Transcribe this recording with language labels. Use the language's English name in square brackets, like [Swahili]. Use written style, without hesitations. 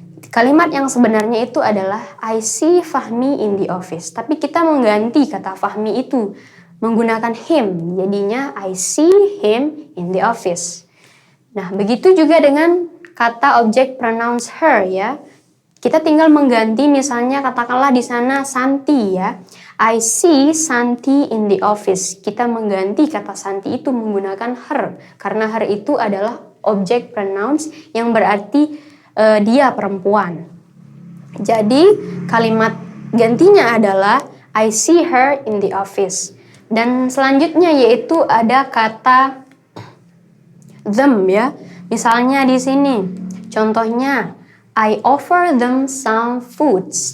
[Indonesian] Kalimat yang sebenarnya itu adalah [English] I see Fahmi in the office, [Indonesian] tapi kita mengganti kata Fahmi itu menggunakan him, jadinya [English] I see him in the office. [Indonesian] Nah, begitu juga dengan kata objek pronouns her ya. Kita tinggal mengganti misalnya katakanlah di sana Santi ya. [English] I see Santi in the office. [Indonesian] Kita mengganti kata Santi itu menggunakan her karena her itu adalah objek pronouns yang berarti dia perempuan. Jadi kalimat gantinya adalah [English] I see her in the office. [Indonesian] Dan selanjutnya yaitu ada kata them ya. Misalnya di sini, contohnya, [English] I offer them some foods.